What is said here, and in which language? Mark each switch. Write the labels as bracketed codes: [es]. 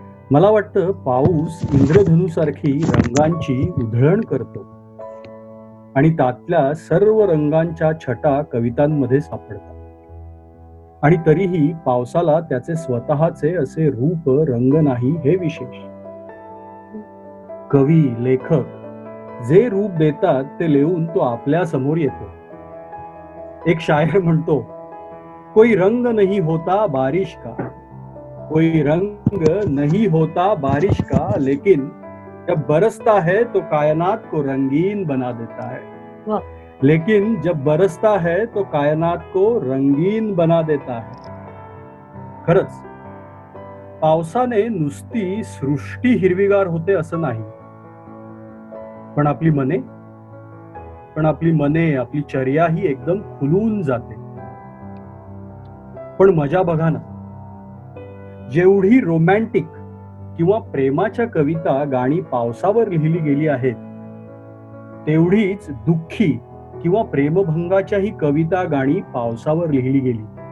[mr] मला वाटतं पाऊस इंद्रधनुसारखी रंगांची उधळण करतो आणि त्यातल्या सर्व रंगांच्या छटा कवितांमध्ये सापडतात. आणि तरीही पावसाला त्याचे स्वतःचे असे रूप रंग नाही हे विशेष. कवी लेखक जे रूप देतात ते लिहून तो आपल्या समोर येतो. एक शायर म्हणतो, [hi] कोई रंग नहीं होता बारिश का, कोई रंग नहीं होता बारिश का, लेकिन जब बरसता है तो कायनात को रंगीन बना देता है. लेकिन जब बरसता है तो कायनात को रंगीन बना देता है. [mr] खरंच पावसाने नुसती सृष्टी हिरवीगार होते असं नाही, पण आपली मने आपली चर्या ही एकदम खुलून जाते. पण मजा बघा ना, जेवढी रोमॅन्टिक किंवा प्रेमाच्या कविता गाणी पावसावर लिहिली गेली आहेत, तेवढीच दुःखी किंवा प्रेमभंगाच्याही कविता गाणी पावसावर लिहिली गेली.